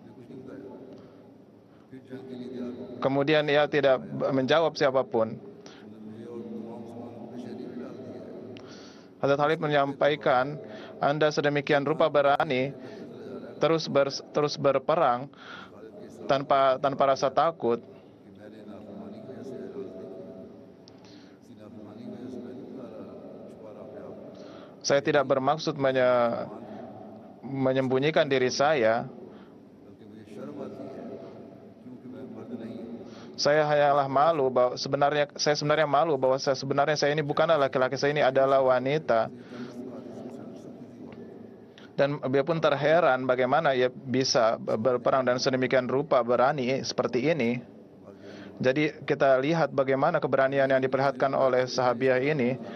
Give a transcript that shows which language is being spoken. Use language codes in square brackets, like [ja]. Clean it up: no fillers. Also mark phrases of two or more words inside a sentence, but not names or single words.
[id] Kemudian ia tidak menjawab siapapun. Hazrat Khalid menyampaikan, Anda sedemikian rupa berani terus berperang tanpa rasa takut. [hi] कि मैंने नाफरमानी की वजह से एराज नहीं किया, इसी नाफरमानी की वजह से मैं नहीं छुपा रहा अपने आप को, [id] Saya tidak bermaksud menyembunyikan diri saya. [hi] बल्कि मुझे शर्म आती है क्योंकि मैं मर्द नहीं हूँ। [id] Saya hanyalah malu bahwa saya sebenarnya malu bahwa saya ini bukanlah laki-laki, saya ini adalah wanita. Dan dia pun terheran bagaimana ia bisa berperang dan sedemikian rupa berani seperti ini. Jadi kita lihat bagaimana keberanian yang diperlihatkan oleh sahabiah ini.